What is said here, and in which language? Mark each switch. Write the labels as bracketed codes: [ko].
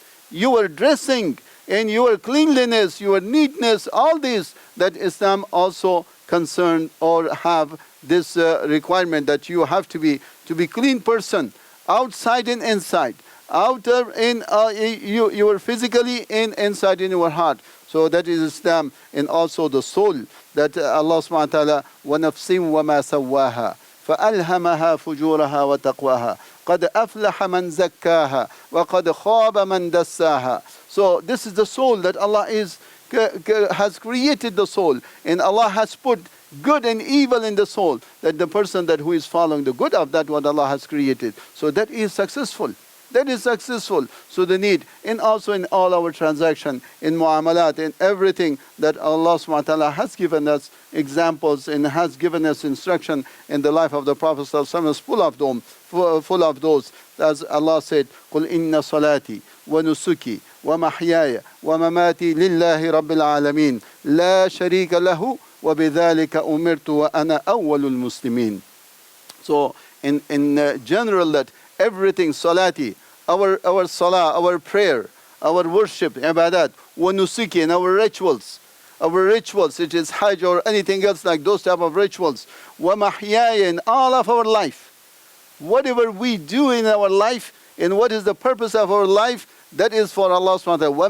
[en] Your dressing and your cleanliness, your neatness, all this, that Islam also concerned or have this requirement that you have to be clean person, outside and inside. Outer in you are physically and inside in your heart. So that is Islam, and also the soul that Allah subhanahu wa ta'ala [ar] وَنَفْسٍ وَمَا سَوَّاهَا فَأَلْهَمَهَا فُجُورَهَا وَتَقْوَاهَا قَدْ أَفْلَحَ مَنْ زَكَّاهَا وَقَدْ خَابَ مَنْ دَسَّاهَا. [en] So this is the soul that Allah has created the soul, and Allah has put good and evil in the soul, that the person that who is following the good of that what Allah has created, so that is successful. That is successful. So the need, and also in all our transaction, in muamalat, in everything that Allah subhanahu wa ta'ala has given us examples and has given us instruction in the life of the Prophet sallallahu alaihi wasallam is full of them, full of those. As Allah said, [ar] قُلْ إِنَّ صَلَاتِي وَنُسُكِي وَمَحْيَايَ وَمَمَاتِي لِلَّهِ رَبِّ الْعَالَمِينَ لَا شَرِيكَ لَهُ وَبِذَلِكَ أُمِرْتُ وَأَنَا أَوَّلُ الْمُسْلِمِينَ. [en] So in general, that everything, salati, our salah, our prayer, our worship, ibadat, wa nusuki, and our rituals, it is hajj or anything else like those type of rituals, wa mahyaya, in all of our life, whatever we do in our life, and what is the purpose of our life, that is for Allah subhanahu wa ta'ala.